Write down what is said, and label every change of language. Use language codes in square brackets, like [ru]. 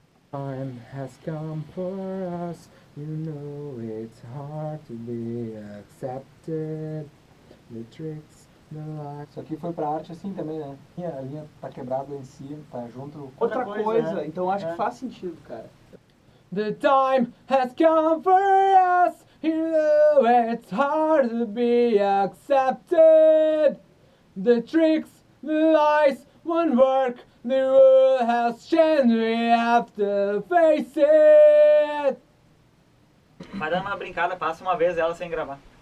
[en] Time has come for us, you know it's hard to be accepted. The tricks, the lies. [pt] Isso aqui foi pra arte assim também, né? A linha tá quebrada lá em cima, tá junto. Outra coisa, então acho que faz sentido, cara. [en] The time has come for us, you know it's hard to be accepted. The tricks, the lies won't work, the world has changed, we have to face it. [pt] Vai dando uma brincada, passa uma vez ela sem gravar.